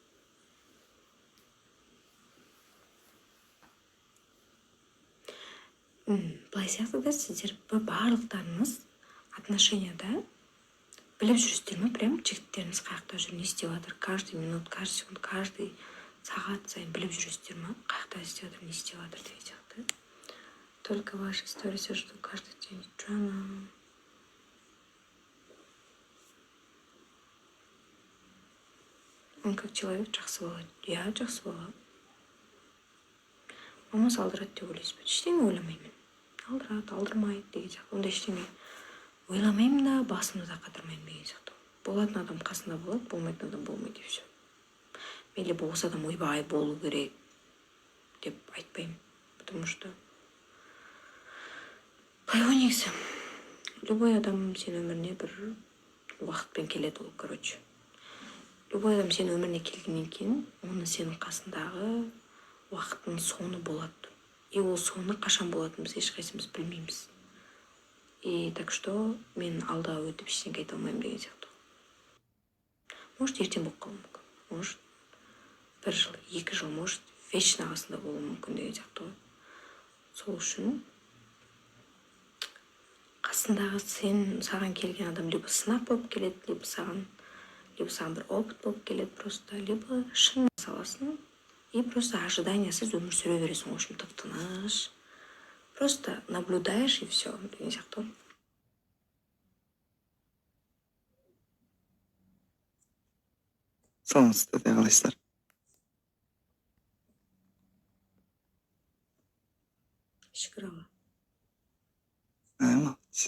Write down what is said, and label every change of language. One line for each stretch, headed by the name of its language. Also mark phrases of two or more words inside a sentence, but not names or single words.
Kazakh: Былай сияқты да сіздер барлықтарыңыз отношенияда біліп жүрсіздер ме, прям жігіттеріңіз қаяқта жүр, не істеп жатыр,
Russian: каждый минут, каждый секунд, каждый
Kazakh: сағат сайын біліп жүрсіздер ме, қаяқта істеп жатыр, не істеп жатыр деген сияқты.
Russian: Только ваши истории жду каждый день. Drama. Он как человек
Kazakh: жақсы бала. Я жақсы бала. Мамасы алдырады деп ойлайсыз ба? Ештеңе ойламаймын. Алдырады, алдырмайды деген сияқты. Онда ештеңе ойламаймын да, басымды да қатырмаймын деген сияқты. Болатын адам қасында болады, болмайтын адам болмайды
Russian: и все.
Kazakh: Мен либо осы адам ойбай болу керек деп айтпаймын.
Russian: Потому что
Kazakh: былай ғой негізі. Любой адам сен өміріне бір уақытпен келеді ол, короче. Любой адам сен өміріне келгеннен кейін, оны сенің қасындағы уақыттың соңы болады. И ол соңы қашан болатынын біз ешқайсымыз білмейміз.
Russian: И так что
Kazakh: мен алда өтіп ештеңе айта алмаймын деген сияқты. Может, ертең болып қалуы мүмкін. Может, 1 жыл, 2 жыл,
Russian: может, вечно
Kazakh: қасында болуы мүмкін деген сияқты ғой. Сол үшін қасындағы саған келген адам либо сынақ болып келеді, либо саған бір опыт болып келеді просто, либо шын саласың,
Russian: и просто
Kazakh: ожиданиясыз өмір сүре бересің, очень тып-тыныш.
Russian: Просто наблюдаешь и все,
Kazakh: деген сияқты. Саламатсыздар, қалайсыздар? Шүкір Алла. Молодец.